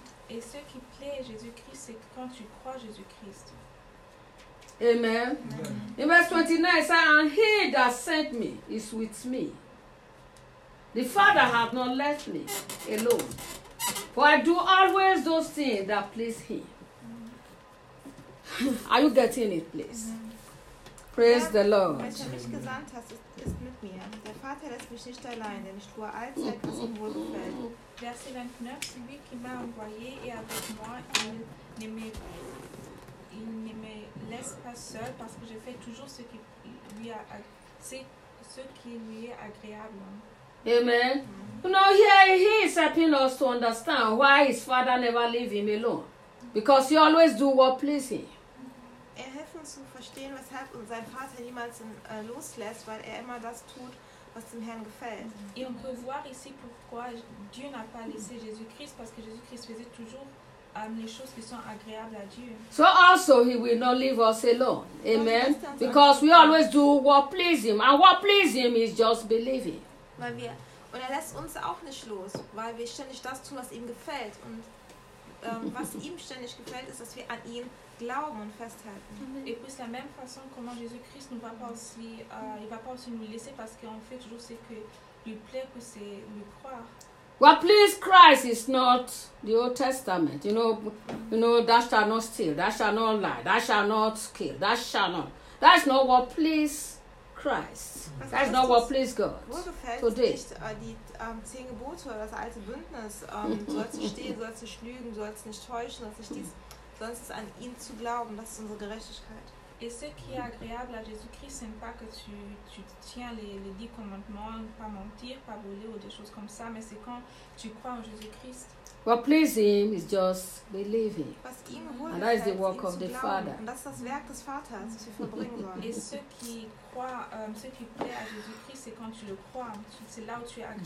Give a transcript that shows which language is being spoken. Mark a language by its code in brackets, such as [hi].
[fr] Et ce qui plaît Jésus-Christ, c'est quand tu crois Jésus-Christ. [en] Amen. In verse 29, say, and he that sent me is with me. The Father hath not left me alone, for I do always those things that please him. Are you getting it, please? Praise the Lord. [de] Welcher mich gesandt hat, ist mit mir. Der Vater lässt mich nicht allein, denn ich tue allzeit, was ihm wohlgefällt. [fr] Verset 29, celui qui m'a envoyé et avec moi, il ne me laisse pas seul, parce que je fais toujours ce qui lui est agréable. [en] Amen. You know, here he is helping us to understand why his father never leave him alone. Because he always do what pleases him. [de] Er hilft uns zu verstehen, weshalb sein Vater niemals loslässt, weil er immer das tut, was dem Herrn gefällt. [fr] Et on peut voir ici pourquoi Dieu n'a pas laissé Jésus-Christ, parce que Jésus-Christ faisait toujours les choses qui sont agréables à Dieu. [en] So also he will not leave us alone. Amen. Because we always do what pleases him. And what pleases him is just believing. [de] Und er lässt uns auch nicht los, weil wir ständig das tun, was ihm gefällt. Und was ihm ständig gefällt, ist, dass wir an ihn glauben und festhalten. [fr] Et puis la même façon comment Jésus-Christ ne va pas aussi, il va pas aussi nous laisser, parce qu'on fait toujours ce que lui plaît, que c'est lui croire. [en] What pleases Christ is not the Old Testament. You know, thou shalt not steal, thou shalt not lie, thou shalt not kill, thou shalt not. That's not what pleases Christ. That's not what pleases God. Today. [de] Nicht, die 10 Gebote oder das alte Bündnis. Du sollst nicht stehlen, du sollst nicht lügen, du sollst nicht täuschen, du sollst nicht dies, sonst ist an ihn zu glauben, das ist unsere Gerechtigkeit. [fr] Et ce qui est agréable à Jésus-Christ, c'est pas que tu tiens les 10 commandements, pas mentir, pas voler ou des choses comme ça, mais c'est quand tu crois en Jésus-Christ. [en] What pleases him is just believing. And that is the work of the Father. [de] Und das ist das Werk des Vaters, was wir vollbringen sollen. [fr] Et ce qui croit, ce qui plaît à Jésus-Christ, c'est quand tu le crois. C'est là où tu es agréable.